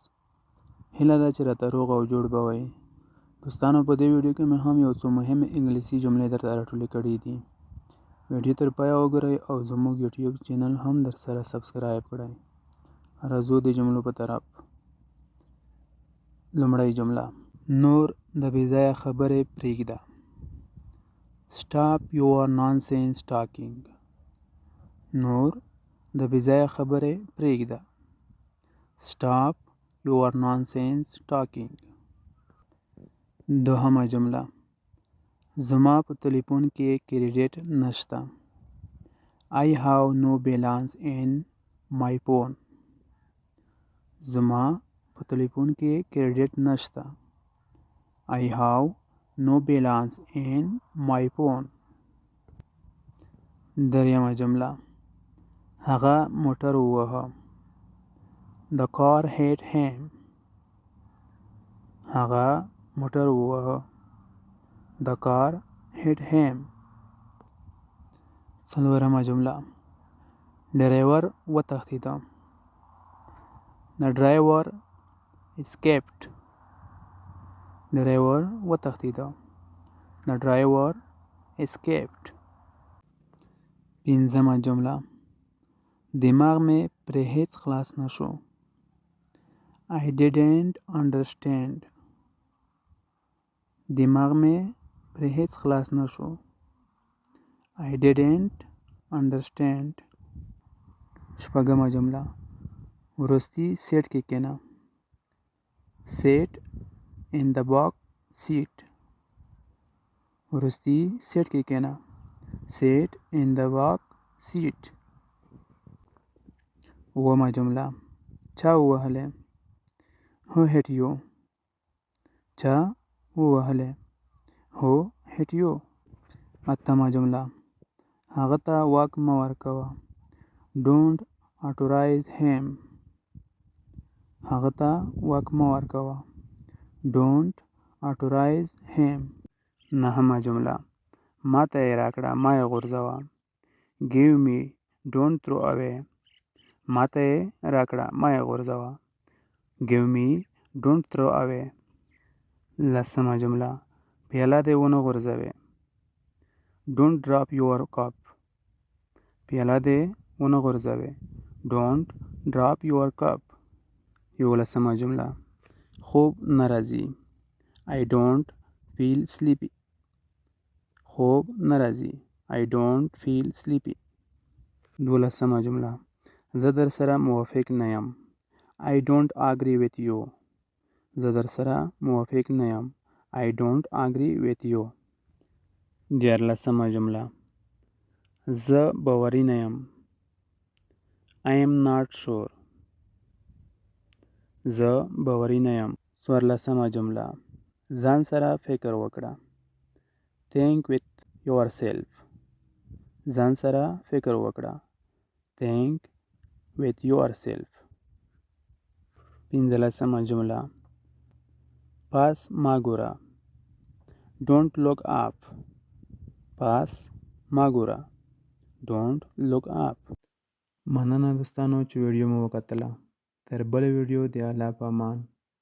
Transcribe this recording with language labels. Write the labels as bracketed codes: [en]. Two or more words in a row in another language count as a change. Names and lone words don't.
[ps] هیله ده چې راته روغ او جوړ به وئ. دوستانو، په دې ویډیو کې مې هم یو څو مهمې انګلیسي جملې درته راټولې کړي دي. ویډیو تر پایه وګورئ او زموږ [en] YouTube channel [ps] هم درسره سبسکرایب کړئ. راځو د جملو په طرف. لومړی جمله: نور د بې ځایه خبرې پرېږده. [en] Stop your nonsense talking. [ps] نور د بې ځایه خبرې پرېږده. [en] Stop your nonsense talking. [ps] دوهمه جمله: زما په تلیفون کې کریډټ نشته. [en] I have no balance in my phone. [ps] زما په تلیفون کې کریډټ نشته. [en] I have no balance in my phone. [ps] دریمه جمله: هغه موټر وواهه. [en] The car hit him. [ps] هغه موټر وواهه. [en] The car hit him. [ps] څلورمه جمله: ډریور وتښتېد. [en] The driver escaped. [ps] ډریور وتښتېد. [en] The driver escaped. [ps] پنځمه جمله: دماغ مې پرې هیڅ خلاص نشو. [en] I didn't understand. [ps] دماغ مې پرې هیڅ خلاص نشو. [en] I didn't understand. [ps] شپږمه جمله: وروستي سیټ کې کېنه. [en] Sit in the back seat. [ps] وروستي سیټ کې کېنه. [en] Sit in the back seat. [ps] اوومه جمله: چا ووهلې. [en] Who hit you. [ps] چا ووهلې. [en] Who hit you. [ps] اتمه جمله: هغه ته واک مه ورکوه. [en] Don't authorize him. [ps] هغه ته واک مه ورکوه. [en] Don't authorize him. [ps] نهمه جمله: ما ته یې راکړه، ما یې غورځوه. [en] Give me, don't throw away. [ps] ما ته یې راکړه، ما یې غورځوه. [en] Give me, don't throw away. [ps] لسمه جمله: پیاله دې ونه غورځوې. [en] Don't drop your cup. [ps] پیاله دې ونه غورځوې. [en] Don't drop your cup. [ps] یولسمه جمله: خوب نه راځي. [en] I don't feel sleepy. [ps] خوب نه راځي. [en] I don't feel sleepy. [ps] دولسمه جمله: زه در سره موافق نه یم. [en] I don't agree with you. [ps] زه در سره موافق نه یم. [en] I don't agree with you. [ps] دیارلسمه جمله: زه باوري نه یم. [en] I am not sure. [ps] زه باوري نه یم. څوارلسمه جمله: ځان سره فکر وکړه. [en] Think with yourself. [ps] ځان سره فکر وکړه. [en] Think with yourself. [ps] پنځلسمه جمله: پاس ما ګوره. [en] Don't look up. [ps] پاس ما ګوره. [en] Don't look up. [ps] مننه دوستانو چې ویډیو مو وکتله. تر بل ویډیو د الله په امان.